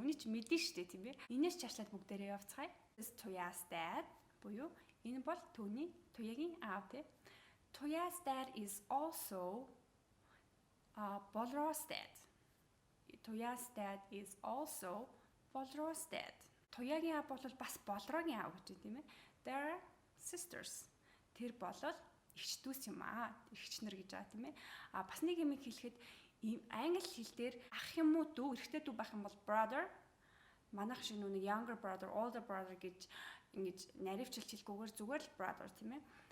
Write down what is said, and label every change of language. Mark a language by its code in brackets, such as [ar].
[mn] Үний чи мэдэн штэ тийм ээ. Инээс чашлаад бүгдээрээ явцгаая. Туяас dad буюу энэ бол туяагийн аав тийм. [en] Туяас dad is also Bolro's dad. Туяас dad is also Bolro's dad. [mn] Туяагийн аав бол бас Болрогийн аав гэж тийм ээ. [en] They're sisters. [mn] Тэр болол эгч дүүс юм эгч нар гэж байгаа тийм ээ. Бас нэг юм хэлэхэд англи хэл дээр ах юм уу дүү эрэгтэй дүү байх юм бол brother. Манайх шиг нэг [en] younger brother, older brother [mn] гэж ингэж наривчлж хэлгүүгээр зүгээр л brother тийм ээ.